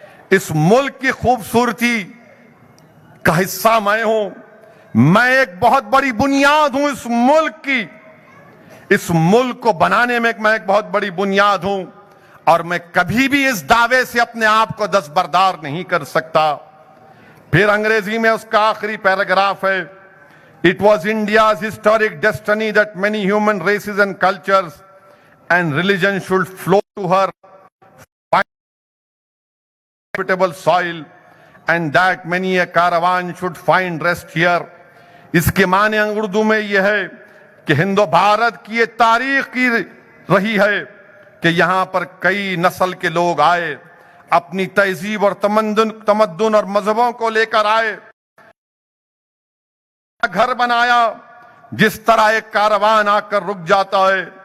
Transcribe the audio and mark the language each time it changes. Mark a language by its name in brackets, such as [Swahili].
[Urdu] اس ملک کی خوبصورتی کا حصہ میں ہوں, میں ایک بہت بڑی بنیاد ہوں اس ملک کی, اس ملک کو بنانے میں میں ایک بہت بڑی بنیاد ہوں, اور میں کبھی بھی اس دعوے سے اپنے آپ کو دستبردار نہیں کر سکتا. پھر انگریزی میں اس کا آخری پیراگراف ہے. [English] It was India's historic destiny that many human races and cultures and religions should flow to her habitable soil, and that many a caravan should find rest here. [Urdu] اس کے معنی اردو میں یہ ہے کہ ہند و بھارت کی یہ تاریخ کی رہی ہے کہ یہاں پر کئی نسل کے لوگ آئے, اپنی تہذیب اور تمدن اور مذہبوں کو لے کر آئے, گھر بنایا جس طرح ایک کاروان آ کر رک جاتا ہے.